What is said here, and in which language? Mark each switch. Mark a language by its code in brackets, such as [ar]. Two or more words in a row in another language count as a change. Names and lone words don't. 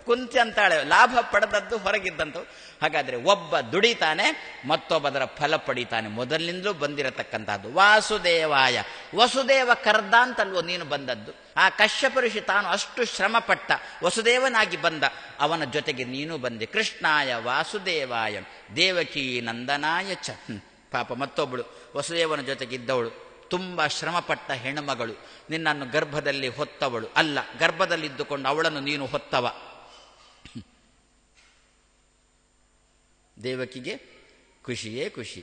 [kn] ಕುಂತಿ ಅಂತಾಳೆ, ಲಾಭ ಪಡೆದದ್ದು ಹೊರಗಿದ್ದಂಥವ್ರು. ಹಾಗಾದರೆ ಒಬ್ಬ ದುಡಿತಾನೆ, ಮತ್ತೊಬ್ಬದರ ಫಲ ಪಡಿತಾನೆ. ಮೊದಲಿನಿಂದಲೂ ಬಂದಿರತಕ್ಕಂಥದ್ದು. ವಾಸುದೇವಾಯ, ವಸುದೇವ ಕರ್ದ ಅಂತಲ್ವೋ ನೀನು ಬಂದದ್ದು. ಆ ಕಶ್ಯಪ ಋಷಿ ತಾನು ಅಷ್ಟು ಶ್ರಮಪಟ್ಟ, ವಸುದೇವನಾಗಿ ಬಂದ, ಅವನ ಜೊತೆಗೆ ನೀನು ಬಂದೆ. [sa] कृष्णाय वासुदेवाय देवकी नन्दनाय च. [kn] ಪಾಪ ಮತ್ತೊಬ್ಬಳು ವಸುದೇವನ ಜೊತೆಗಿದ್ದವಳು, ತುಂಬ ಶ್ರಮಪಟ್ಟ ಹೆಣ್ಣುಮಗಳು, ನಿನ್ನನ್ನು ಗರ್ಭದಲ್ಲಿ ಹೊತ್ತವಳು ಅಲ್ಲ, ಗರ್ಭದಲ್ಲಿದ್ದುಕೊಂಡು ಅವಳನ್ನು ನೀನು ಹೊತ್ತವ. ದೇವಕಿಗೆ ಖುಷಿಯೇ ಖುಷಿ.